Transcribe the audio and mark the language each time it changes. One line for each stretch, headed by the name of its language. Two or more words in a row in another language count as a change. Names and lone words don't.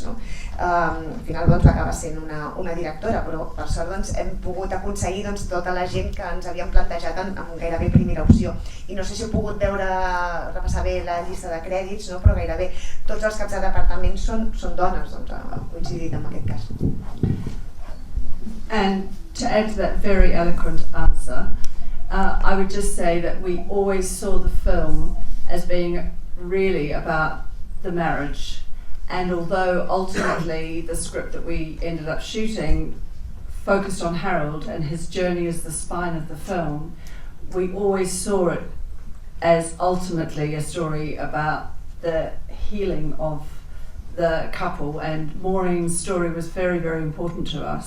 Catalan: Al final va acabar sent una directora, però per sort hem pogut aconseguir tota la gent que ens havíem plantejat en gairebé primera opció. I no sé si heu pogut repassar bé la llista de crèdits, però gairebé tots els caps de departament són dones, ha coincidit en aquest cas.
English: And to add to that very eloquent answer, I would just say that we always saw the film as being really about the marriage, and although ultimately the script that we ended up shooting focused on Harold and his journey as the spine of the film, we always saw it as ultimately a story about the healing of the couple, and Maureen's story was very, very important to us.